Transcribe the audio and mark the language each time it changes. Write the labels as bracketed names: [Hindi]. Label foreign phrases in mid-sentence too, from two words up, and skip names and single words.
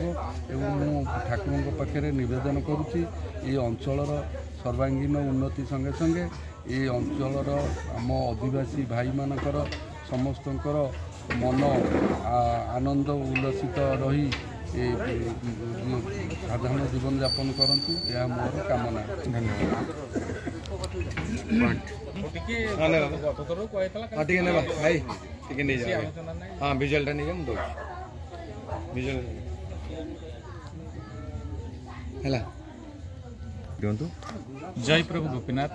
[Odia] ଏବଂ ମୁଁ ଠାକୁରଙ୍କ ପାଖରେ ନିବେଦନ କରୁଛି ଏ ଅଞ୍ଚଳର ସର୍ବାଙ୍ଗୀନ ଉନ୍ନତି ସଙ୍ଗେ ସଙ୍ଗେ ଏ ଅଞ୍ଚଳର ଆମ ଆଦିବାସୀ ଭାଇମାନଙ୍କର ସମସ୍ତଙ୍କର ମନ ଆନନ୍ଦ ଉଲ୍ଲସିତ ରହି ଏ ସାଧାରଣ ଜୀବନଯାପନ କରନ୍ତୁ, ଏହା ମୋର କାମନା। [Hindi] हाँ विजुअल नहीं हम दो विजुअल है दिंतु। जय प्रभु गोपीनाथ।